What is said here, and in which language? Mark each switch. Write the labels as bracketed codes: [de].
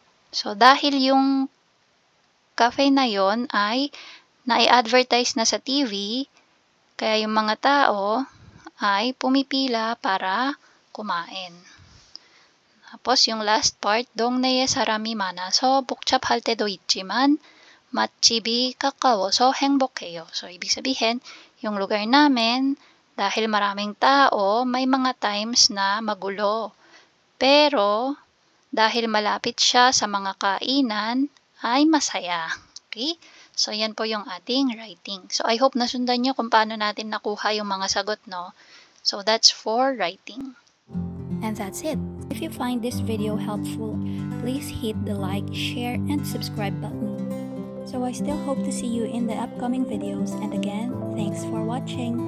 [tl] So, dahil yung cafe na yon ay na-advertise na sa TV, kaya yung mga tao ay pumipila para kumain. Tapos, yung last part, [ko] 동네에 사람이 많아서 복잡할 때도 있지만 맛집이 가까워서 행복해요. [tl] So, ibig sabihin, yung lugar namin, dahil maraming tao, may mga times na magulo. Pero, dahil malapit siya sa mga kainan, ay masaya. Okay? So, yan po yung ating writing. [en] So, I hope [tl] nasundan nyo kung paano natin nakuha yung mga sagot, no? [en] So, that's for writing. And that's it. If you find this video helpful, please hit the like, share, and subscribe button. So I still hope to see you in the upcoming videos, and again, thanks for watching.